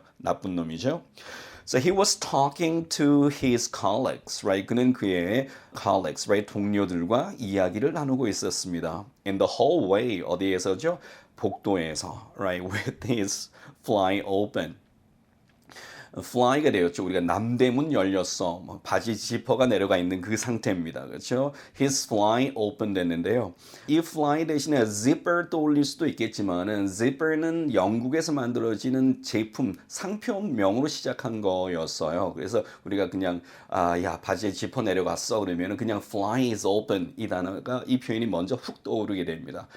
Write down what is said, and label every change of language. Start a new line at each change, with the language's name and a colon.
Korean: 나쁜 놈이죠.
English: So he was talking to his colleagues, right?
Korean: 그는 그의 colleagues, right? 동료들과 이야기를 나누고 있었습니다.
English: In the hallway,
Korean: 어디에서죠? 복도에서,
English: right? With his fly open. fly가 되었죠.
Korean: 우리가 남대문 열렸어. 뭐 바지 지퍼가 내려가 있는 그 상태입니다. 그렇죠?
English: His fly open 됐는데요.
Korean: 이 fly 대신에 zipper 떠올릴 수도 있겠지만은 zipper는 영국에서 만들어지는 제품 상표명으로 시작한 거였어요. 그래서 우리가 그냥 야 바지에 지퍼 내려갔어 그러면은 그냥
English: fly is open
Korean: 이 단어가 이 표현이 먼저 훅 떠오르게 됩니다.